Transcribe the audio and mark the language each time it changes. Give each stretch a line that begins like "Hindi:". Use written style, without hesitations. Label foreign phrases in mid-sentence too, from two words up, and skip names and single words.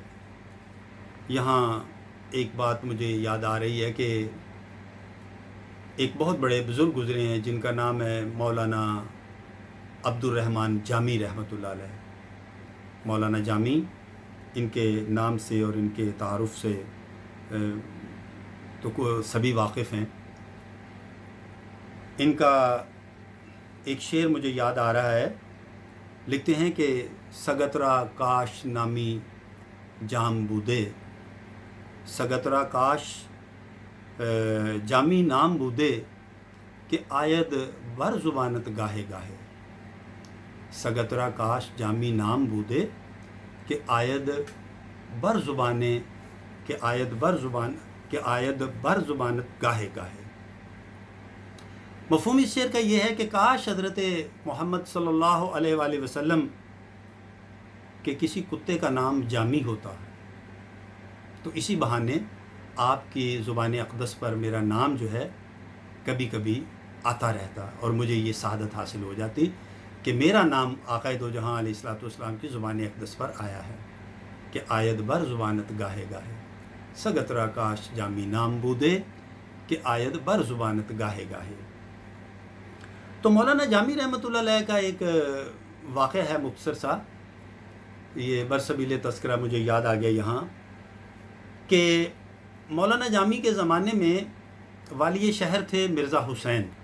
Urdu: یہاں ایک بات مجھے یاد آ رہی ہے کہ ایک بہت بڑے بزرگ گزرے ہیں جن کا نام ہے مولانا عبد الرحمن جامی
Arabic: رحمۃ اللہ علیہ۔
Urdu: مولانا جامی، ان کے نام سے اور ان کے تعارف سے تو سبھی واقف ہیں۔ ان کا ایک شعر مجھے یاد آ رہا ہے، لکھتے ہیں کہ
Persian: سگترا کاش نامی جام بودے، سگترا کاش جامی نام بودے، کہ آید بر زبانت گاہے گاہے، سگترا کاش جامی نام بودے کہ آید بر زبانے، کہ آید بر زبانت گاہے گاہے۔
Urdu: مفہوم اس شعر کا یہ ہے کہ کاش حضرت محمد
Arabic: صلی اللہ علیہ وآلہ وسلم
Urdu: کے کسی کتے کا نام جامی ہوتا، تو اسی بہانے آپ کی زبان اقدس پر میرا نام جو ہے کبھی کبھی آتا رہتا، اور مجھے یہ سعادت حاصل ہو جاتی کہ میرا نام آقا دو جہاں
Arabic: علیہ السلام
Urdu: کی زبان اقدس پر آیا ہے،
Persian: کہ آید بر زبانت گاہے گاہے، سگترا کاش جامی نام بودے، کہ آید بر زبانت گاہے گاہے۔
Urdu: تو مولانا جامی
Arabic: رحمۃ اللہ علیہ
Urdu: کا ایک واقعہ ہے مختصر سا، یہ برسبیل تذکرہ مجھے یاد آ گیا یہاں، کہ مولانا جامی کے زمانے میں والی شہر تھے مرزا حسین۔